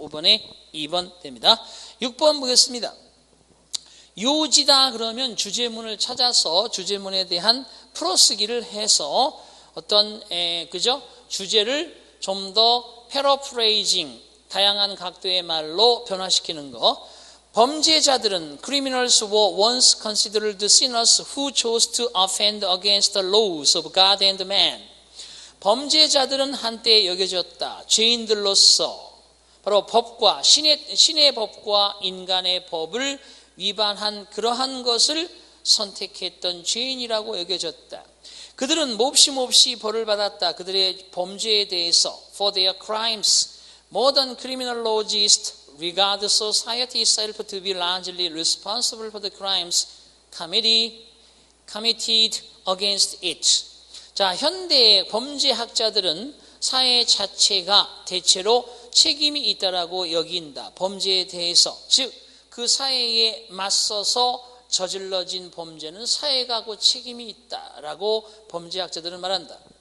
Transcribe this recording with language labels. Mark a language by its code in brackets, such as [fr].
[ko] 5번에 2번 됩니다. 6번 보겠습니다. 요지다 그러면 주제문을 찾아서 주제문에 대한 풀어쓰기를 해서 어떤 그죠? 주제를 좀 더 패러프레이징, 다양한 각도의 말로 변화시키는 거. [en] 범죄자들은 criminals were once considered sinners who chose to offend against the laws of God and man. [ko] 범죄자들은 한때 여겨졌다. 죄인들로서 바로 법과 신의 법과 인간의 법을 위반한 그러한 것을 선택했던 죄인이라고 여겨졌다. 그들은 몹시 벌을 받았다. 그들의 범죄에 대해서 [en] for their crimes, modern criminologists regard society itself to be largely responsible for the crimes committed against it. [ko] 자, 현대의 범죄학자들은 사회 자체가 대체로 책임이 있다라고 여긴다. 범죄에 대해서, 즉 그 사회에 맞서서 저질러진 범죄는 사회가 그 책임이 있다라고 범죄학자들은 말한다.